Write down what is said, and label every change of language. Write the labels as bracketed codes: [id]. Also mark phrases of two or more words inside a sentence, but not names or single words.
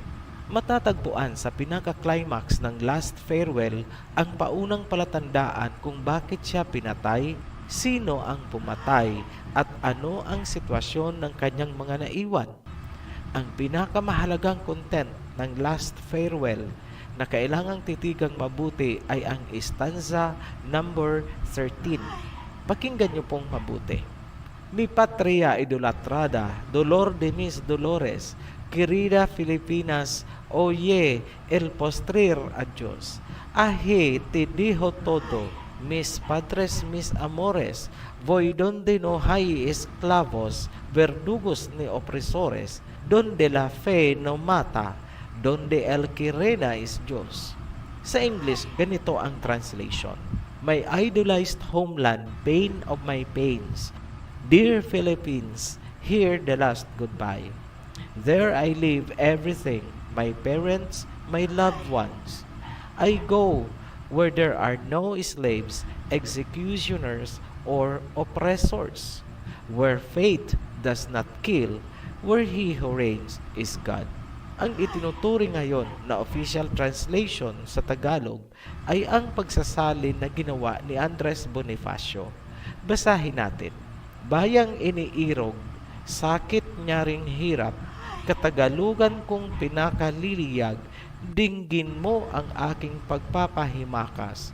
[tl] Matatagpuan sa pinaka-climax ng Last Farewell ang paunang palatandaan kung bakit siya pinatay, sino ang pumatay, at ano ang sitwasyon ng kanyang mga naiwan. Ang pinakamahalagang content ng Last Farewell na kailangang titigang mabuti ay ang [en] stanza number [tl] 13. Pakinggan niyo pong mabuti. [es] Mi patria idolatrada, dolor de mis dolores, querida Filipinas, oye el postrer adios. Ahe te dijo todo, mis padres, mis amores, voy donde no hay esclavos, verdugos ni opresores, donde la fe no mata, donde el que reina is Diyos. Sa English, ganito ang translation. [en] My idolized homeland, pain of my pains. Dear Philippines, hear the last goodbye. There I leave everything, my parents, my loved ones. I go where there are no slaves, executioners, or oppressors, where fate does not kill, where he who reigns is God. [tl] Ang itinuturing ngayon na official translation sa Tagalog ay ang pagsasalin na ginawa ni Andres Bonifacio. Basahin natin. Bayang iniirog, sakit nyaring hirap, katagalugan kong pinakaliliyag, dinggin mo ang aking pagpapahimakas.